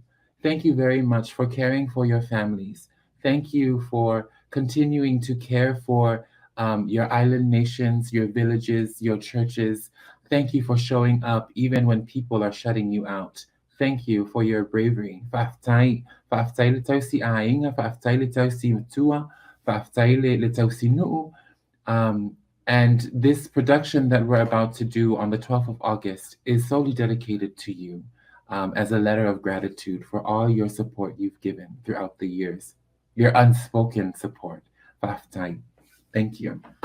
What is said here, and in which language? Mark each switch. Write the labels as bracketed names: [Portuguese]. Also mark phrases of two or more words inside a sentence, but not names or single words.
[English] Thank you very much for caring for your families. Thank you for continuing to care for your island nations, your villages, your churches. Thank you for showing up even when people are shutting you out. Thank you for your bravery. [Samoan] Fa'aftai le tausi ainga, fa'aftai le tausi utua, fa'aftai le tausi nu'u. [English] And this production that we're about to do on the 12th of August is solely dedicated to you as a letter of gratitude for all your support you've given throughout the years, your unspoken support. Time. Thank you.